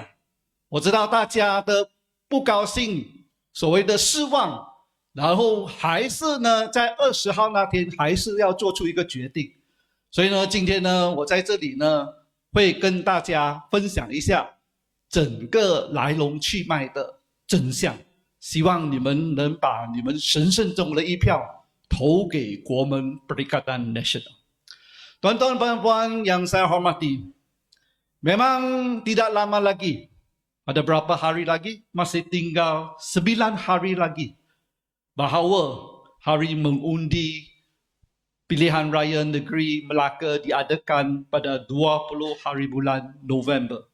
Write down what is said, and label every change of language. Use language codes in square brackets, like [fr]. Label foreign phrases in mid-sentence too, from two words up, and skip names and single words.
[zh] 我知道大家的不高兴，所谓的失望，然后还是呢，在20号那天还是要做出一个决定。所以呢，今天呢，我在这里呢，会跟大家分享一下整个来龙去脉的真相。希望你们能把你们神圣中的一票投给国门 Perikatan Nasional. [ms] Tuan-tuan dan puan yang saya hormati, memang tidak lama lagi, ada berapa hari lagi, masih tinggal 9 hari lagi bahawa hari mengundi pilihan raya negeri Melaka diadakan pada 20 hari bulan November.